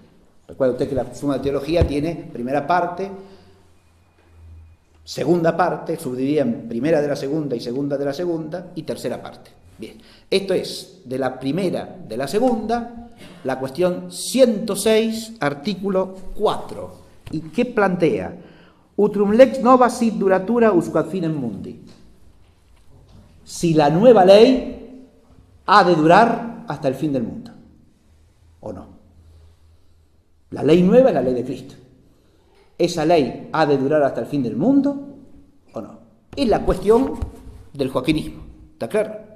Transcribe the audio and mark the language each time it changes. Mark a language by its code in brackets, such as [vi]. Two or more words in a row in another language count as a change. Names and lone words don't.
[es] Recuerda usted que la Suma de Teología tiene primera parte, segunda parte, subdividida en primera de la segunda y tercera parte. Bien, esto es de la primera de la segunda, la cuestión 106, artículo 4. ¿Y qué plantea? [la] Utrum lex nova sit duratura usque ad finem mundi. [es] Si la nueva ley ha de durar hasta el fin del mundo, ¿o no? La ley nueva es la ley de Cristo. ¿Esa ley ha de durar hasta el fin del mundo o no? Es la cuestión del joaquinismo, ¿está claro?